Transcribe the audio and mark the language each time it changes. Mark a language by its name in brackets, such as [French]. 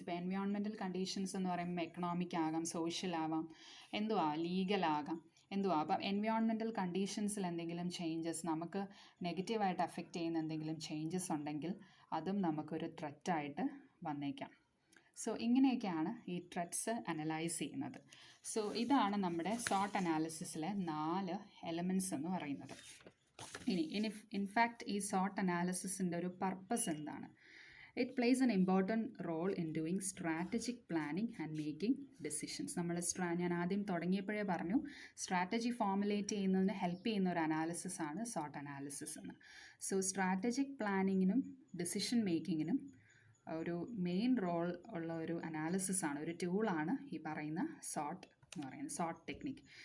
[Malayalam] ഇപ്പോൾ environmental conditions എന്ന് പറയുമ്പോൾ എക്കണോമിക് ആകാം, സോഷ്യൽ ആവാം, ലീഗൽ ആകാം, അപ്പം എൻവയോൺമെൻറ്റൽ കണ്ടീഷൻസിൽ എന്തെങ്കിലും ചേഞ്ചസ്, നമുക്ക് നെഗറ്റീവായിട്ട് അഫക്റ്റ് ചെയ്യുന്ന എന്തെങ്കിലും ചേഞ്ചസ് ഉണ്ടെങ്കിൽ അതും നമുക്കൊരു ത്രെറ്റായിട്ട് വന്നേക്കാം. സോ ഇങ്ങനെയൊക്കെയാണ് ഈ ത്രെറ്റ്സ് അനലൈസ് ചെയ്യുന്നത്. സോ ഇതാണ് നമ്മുടെ സോട്ട് അനാലിസിസിലെ 4 എലമെൻറ്റ്സ് എന്ന് പറയുന്നത്. ഇൻഫാക്റ്റ് ഈ സോട്ട് അനാലിസിസിൻ്റെ ഒരു പർപ്പസ് എന്താണ്? [English] It plays an important role in doing strategic planning and making decisions. [Malayalam] ഞാൻ ആദ്യം തുടങ്ങിയപ്പോഴേ പറഞ്ഞു, സ്ട്രാറ്റജി ഫോമുലേറ്റ് ചെയ്യുന്നതിന് ഹെൽപ്പ് ചെയ്യുന്ന ഒരു അനാലിസിസ് ആണ് സോട്ട് അനാലിസിസ് എന്ന്. സോ സ്ട്രാറ്റജിക് പ്ലാനിങ്ങിനും ഡിസിഷൻ മേക്കിങ്ങിനും ഒരു മെയിൻ റോൾ ഉള്ള ഒരു അനാലിസിസ് ആണ്, ഒരു ടൂളാണ് ഈ പറയുന്ന സോർട്ട് എന്ന് പറയുന്നത്, സോർട്ട് ടെക്നിക്.